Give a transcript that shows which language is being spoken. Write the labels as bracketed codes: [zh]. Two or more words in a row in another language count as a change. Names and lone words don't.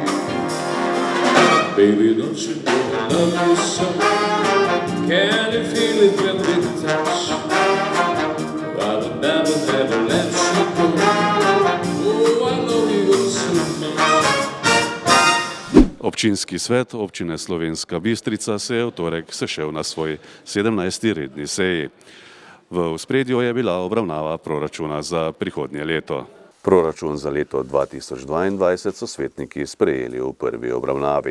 [en] Baby, don't you know I love you so? Can you feel it when we touch? I will never, never let you go. Oh, I love you so much. [sl] Občinski svet občine Slovenska Bistrica se je v torek sešel na svoj 17. redni seji. V ospredju je bila obravnava proračuna za prihodnje leto. Proračun za leto 2022 so svetniki sprejeli v prvi obravnavi.